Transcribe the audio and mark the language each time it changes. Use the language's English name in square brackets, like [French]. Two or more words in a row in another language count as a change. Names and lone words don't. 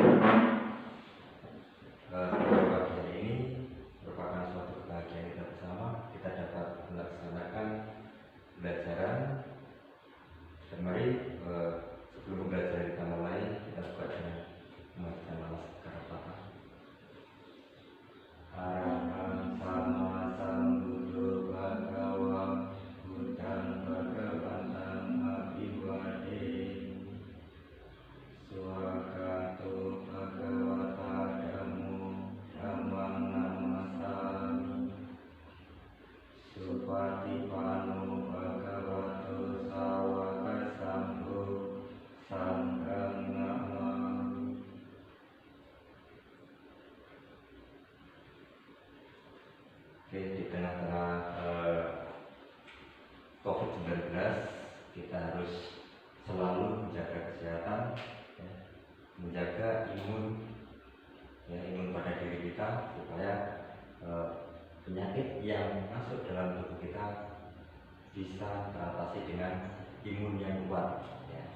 [Indonesian] Pagi hari ini merupakan suatu kebahagiaan kita bersama. Kita dapat melaksanakan pembelajaran. Dan mari sebelum pembelajaran kita mulai, kita buka dengan membaca [Pali] Namo Buddhaya. Arahant Sama Sambuddho Bhagava Buddhang Bhagavantam Abhivade Swagato Bhagavata Dhammo Dhammang Namasami Supatipano Bhagavato Sawaka Sambho Sanghang Namami. [Indonesian] Di tengah-tengah COVID-19 kita harus selalu menjaga kesehatan, ya, menjaga imun pada diri kita supaya penyakit yang masuk dalam tubuh kita bisa teratasi dengan imun yang kuat, ya.